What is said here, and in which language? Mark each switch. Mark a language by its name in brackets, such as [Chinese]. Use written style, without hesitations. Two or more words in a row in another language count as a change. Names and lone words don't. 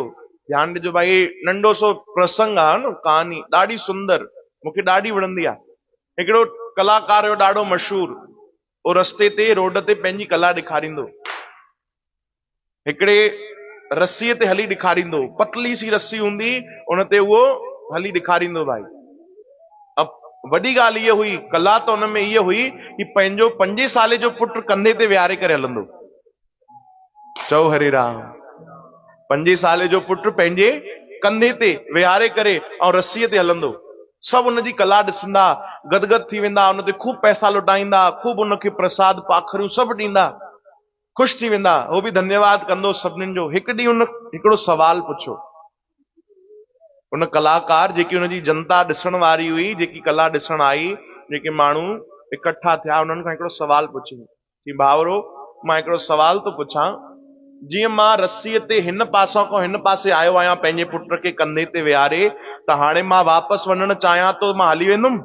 [Sindhi] ध्यानु ॾिजो भाई, नंढो सो प्रसंग आहे न, कहानी ॾाढी सुंदर, मूंखे ॾाढी वणंदी आहे। हिकिड़ो कलाकार हुयो ॾाढो मशहूर, वो रस्ते ते रोड ते पंहिंजी कला ॾेखारींदो। हिकिड़े रस्सीअ ते हली ॾेखारींदो, पतली सी रस्सी हूंदी, उन ते उहो हली ॾेखारींदो भाई। अब वॾी ॻाल्हि इहा हुई, कला त हुन में इहा हुई कि पंहिंजो 5 साले जो पुटु कंधे ते विहारे करे हलंदो। चओ हरे राम। 5 साले जो पुटु पंहिंजे कंधे ते विहारे करे ऐं रस्सीअ ते हलंदो। सभु उनजी कला ॾिसंदा, गदगद थी वेंदा, उन ते खूब पैसा लुटाईंदा, खूब उनखे प्रसाद पाखरियूं सभु ॾींदा, ख़ुशि थी वेंदा। उहो बि धन्यवाद कंदो सभिनीनि जो। हिकु ॾींहुं उन हिकिड़ो सवाल पुछो। उन कलाकार, जेकी उनजी जनता ॾिसण वारी हुई, जेकी कला ॾिसण आई, जेके माण्हू इकट्ठा थिया, उन्हनि खां हिकिड़ो सवाल पुछियो कि भाउरो मां हिकिड़ो सवाल थो पुछां, जीअं मां रस्सीअ ते हिन पासां खां हिन पासे आयो आहियां पंहिंजे पुट खे कंधे ते विहारे, त हाणे मां वापसि वञणु चाहियां थो, मां हली वेंदुमि?